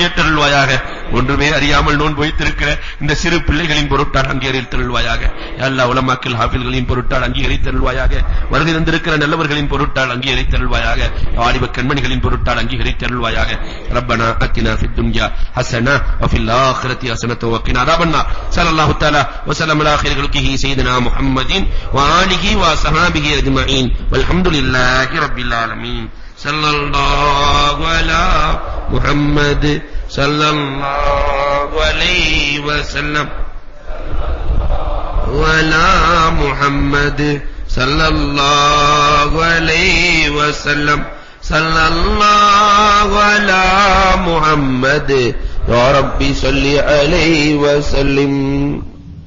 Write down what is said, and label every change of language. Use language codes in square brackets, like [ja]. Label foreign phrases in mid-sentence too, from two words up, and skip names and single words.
[ta] ஏற்றருள்வாயாக ஒன்றுமே அறியாமல் நோன்பு வைத்திருக்கிற இந்த சிறு பிள்ளைகளின் பொருட்டால் அங்கீகரித்தருள்வாயாக [ar] يا الله [ta] உலமாக்கள் ஹாஃபில்களின் பொருட்டால் அங்கீகரித்தருள்வாயாக வருகை தந்திருக்கிற நல்லவர்களின் பொருட்டால் அங்கீகரித்தருள்வாயாக வாலிப கண்மணிகளின் பொருட்டால் அங்கீகரித்தருள்வாயாக [ar] ربنا آتنا في الدنيا حسنة وفي الآخرة حسنة وقنا عذاب النار صلى الله تعالى وسلم على خير خلقه سيدنا محمد وآله وصحبه أجمعين والحمد لله رب العالمين صلى الله على محمد صلى الله عليه وسلم وعلى محمد صلى الله عليه وسلم صلى الله على محمد يا ربي صل عليه وسلم